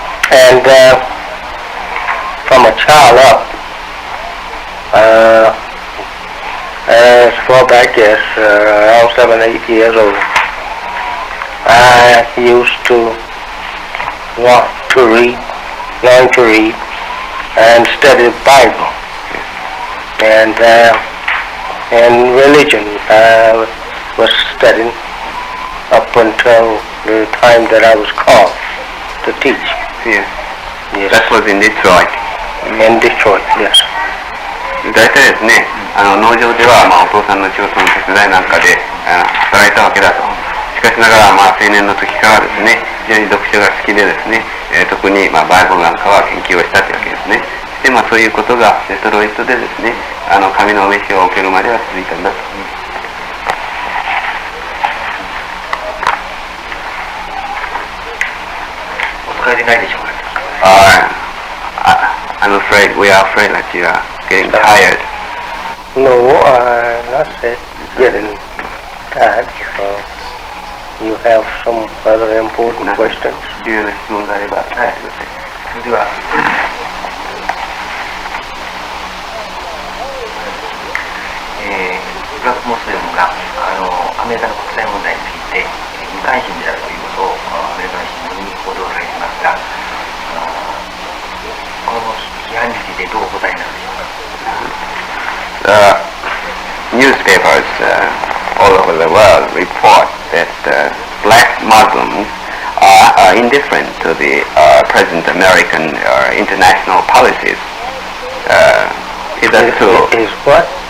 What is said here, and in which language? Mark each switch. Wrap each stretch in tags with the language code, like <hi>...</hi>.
<en>And from a child up, as far back as around 7, 8 years old, I used to want to read, learn to read, and study the Bible. And religion I was studying up until the time that I was called to teach. Yes. Yes. That was in Detroit. In Detroit, yes.</en> <ja>大体ですね、農場では、お父さんの仕事の手伝いなんかで働いたわけだと。しかしながら、青年の時からですね、非常に読書が好きでですね、特に、バイブルなんかは研究をしたというわけですね。そして、そういうことがデトロイトでですね、神の召しを受けるまでは続いたんだと。お疲れでないでしょうか。</ja> <en>I'm afraid, we are afraid that you are getting tired. No, not getting tired. You have some other important questions?</en> <ja>重要な質問があれば、はい、それでは、ブラックモスレムがアメリカの国際問題について無関心であるということをアメリカの新聞に報道されていますが、この批判についてどうお答えになるでしょうか。</ja> <en>Newspapers all over the world report that black Muslims are indifferent to the present American international policies. Is that true? Is what?</en>